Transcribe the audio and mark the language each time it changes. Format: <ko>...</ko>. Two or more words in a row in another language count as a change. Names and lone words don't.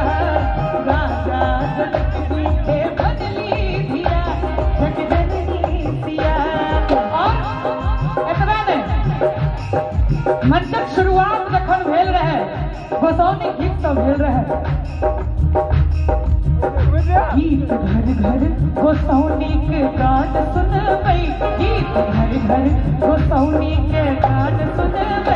<mai>राजा जनक जी के बदली धिया जग जननी सिया। और एतबे नहीं मंचक शुरुआत जखन भेल रहे गोसाउनी गीत सब भेल रहे। गीत घर घर गोसाउनी के गान सुनबै। गीत घर घर गोसाउनी के गान सुनबै।</mai>